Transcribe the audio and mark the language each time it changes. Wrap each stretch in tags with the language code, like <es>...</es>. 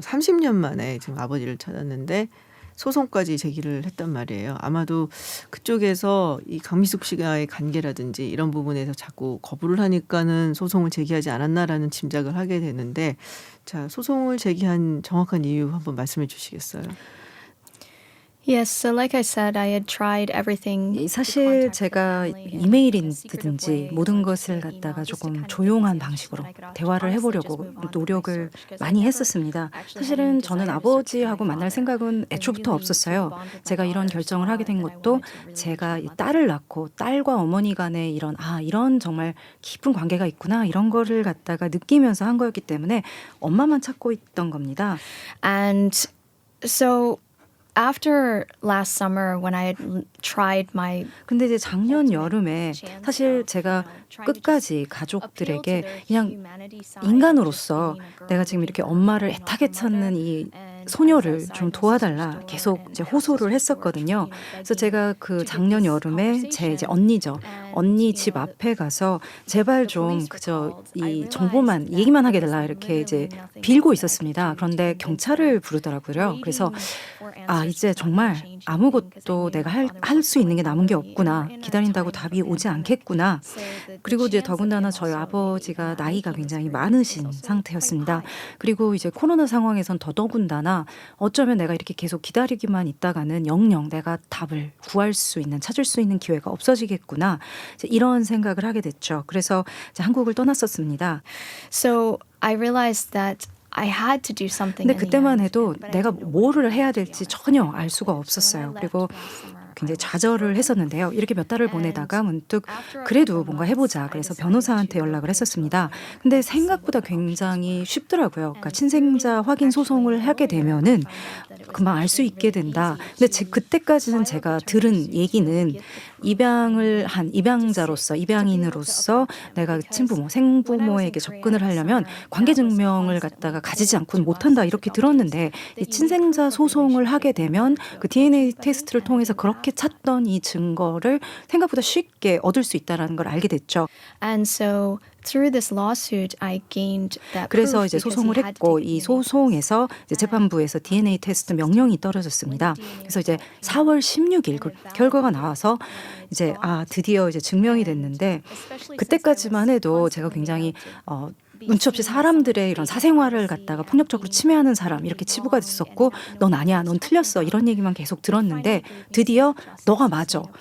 <ko>30년 만에 지금 아버지를 찾았는데 소송까지 제기를 했단 말이에요. 아마도 그쪽에서 이 강미숙 씨와의 관계라든지 이런 부분에서 자꾸 거부를 하니까는 소송을 제기하지 않았나라는 짐작을 하게 되는데, 자, 소송을 제기한 정확한 이유 한번 말씀해 주시겠어요?</ko> <en>Yes, so like I said, I had tried everything.</en> <ko>사실 제가 이메일이든지 모든 것을 갖다가 조금 조용한 방식으로 대화를 해보려고 노력을 많이 했었습니다. 사실은 저는 아버지하고 만날 생각은 애초부터 없었어요. 제가 이런 결정을 하게 된 것도 제가 딸을 낳고 딸과 어머니 간에 이런 정말 깊은 관계가 있구나 이런 거를 갖다가 느끼면서 한 거였기 때문에 엄마만 찾고 있던 겁니다.</ko> <en>And so after last summer when I had tried my</en> <ko>근데 이제 작년 여름에 사실 제가 끝까지 가족들에게 그냥 인간으로서 내가 지금 이렇게 엄마를 애타게 찾는 이 소녀를 좀 도와달라 계속 이제 호소를 했었거든요. 그래서 제가 그 작년 여름에 제 이제 언니죠. 언니 집 앞에 가서 제발 좀 그저 이 정보만 얘기만 하게 달라 이렇게 이제 빌고 있었습니다. 그런데 경찰을 부르더라고요. 그래서 이제 정말 아무것도 내가 할 수 있는 게 남은 게 없구나. 기다린다고 답이 오지 않겠구나. 그리고 이제 더군다나 저희 아버지가 나이가 굉장히 많으신 상태였습니다. 그리고 이제 코로나 상황에선 더더군다나 어쩌면 내가 이렇게 계속 기다리기만 있다가는 영영 내가 답을 찾을 수 있는 기회가 없어지겠구나. 이제 이런 생각을 하게 됐죠. 그래서 이제 한국을 떠났었습니다.</ko> <en>So I realized that I had to do something.</en> <ko>근데 그때만 해도 내가 뭐를 해야 될지 전혀 알 수가 없었어요. 그리고 굉장히 좌절을 했었는데요. 이렇게 몇 달을 보내다가 문득 그래도 뭔가 해보자. 그래서 변호사한테 연락을 했었습니다. 근데 생각보다 굉장히 쉽더라고요. 그러니까 친생자 확인 소송을 하게 되면은 금방 알 수 있게 된다. 근데 그때까지는 제가 들은 얘기는 입양을 한 입양인으로서 내가 친부모, 생부모에게 접근을 하려면 관계증명을 갖다가 가지지 않고는 못한다 이렇게 들었는데 이 친생자 소송을 하게 되면 그 DNA 테스트를 통해서 그렇게 찾던 이 증거를 생각보다 쉽게 얻을 수 있다는 걸 알게 됐죠.</ko> <en>And so through this lawsuit, I gained that.</en> <ko>그래서</ko> <en>proof</en> <ko>이제</ko> <en>because</en> <ko>소송을</ko> <en>he had to</en> <ko>했고</ko> <en>take</en> <ko>이</ko> <en>DNA</en> <ko>소송에서 이제 재판부에서 DNA 테스트 명령이 떨어졌습니다. 그래서 이제 4월 16일 그 결과가 나와서 이제 드디어 이제 증명이 됐는데 그때까지만 해도 제가 굉장히 눈치 없이 사람들의 이런 사생활을 갖다가 폭력적으로 침해하는 사람 이렇게 치부가 됐었고 넌 아니야, 넌 틀렸어 이런 얘기만 계속 들었는데 드디어 너가 맞아.</ko>